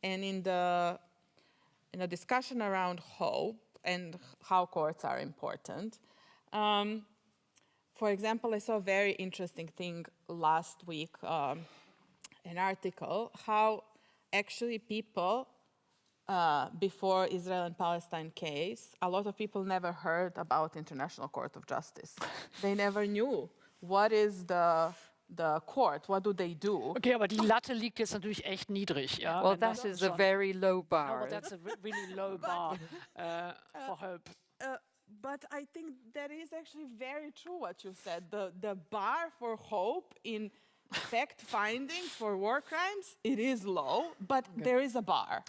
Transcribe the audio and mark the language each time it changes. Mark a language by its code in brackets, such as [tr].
[en] And in the discussion around hope and how courts are important, for example, I saw a very interesting thing last week, an article, how actually people before Israel and Palestine case, a lot of people never heard about International Court of Justice. They never knew what is the court, what do they do? [de] Okay, aber die Latte liegt jetzt natürlich echt niedrig. Ja, [en] well, that is a very low bar. No, that's a really low bar for hope. But I think that is actually very true what you said. The bar for hope in fact-finding for war crimes, it is low, but there is a bar.